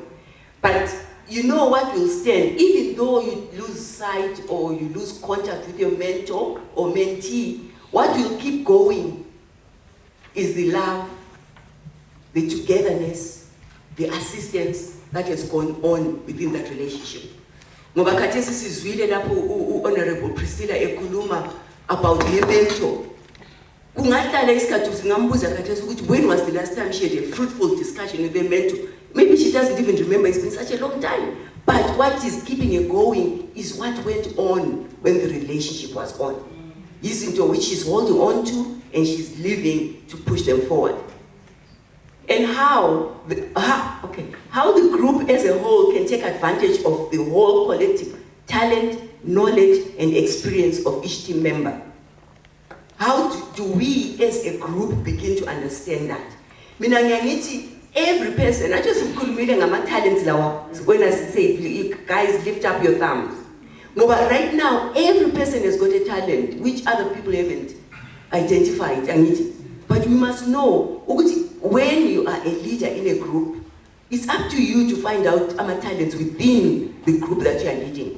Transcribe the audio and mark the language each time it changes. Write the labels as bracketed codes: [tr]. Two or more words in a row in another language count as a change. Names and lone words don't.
[en] But you know what will stand, even though you lose sight or you lose contact with your mentor or mentee, what will keep going is the love, the togetherness, the assistance that has gone on within that relationship. [nd] Ngoba khathesi sizwile lapho Honorable Priscilla ekhuluma [en] about her mentor. [nd] Kungahlala isikhathi singambuza khathesi ukuthi [en] when was the last time she had a fruitful discussion with her mentor? Maybe she doesn't even remember, it's been such a long time. But what is keeping it going is what went on when the relationship was on. Is into which she's holding on to and she's living to push them forward. And how the group as a whole can take advantage of the whole collective talent, knowledge, and experience of each team member. How do we as a group begin to understand that? [nd] Mina ngiyangithi [en] every person, I just [nd] ngikhulumile ngama-talents lawa, [en] when I say, guys, lift up your thumbs. No, but right now, every person has got a talent which other people haven't identified. But we must know, when you are a leader in a group, it's up to you to find out talents within the group that you are leading.